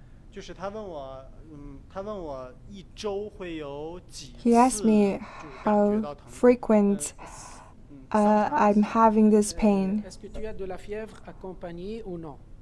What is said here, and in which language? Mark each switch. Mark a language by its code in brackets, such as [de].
[zh] 就是他问我一周会有几次 [en] He asked me how frequent I'm having this pain. [fr] Est-ce que tu as de la fièvre accompagnée ou non?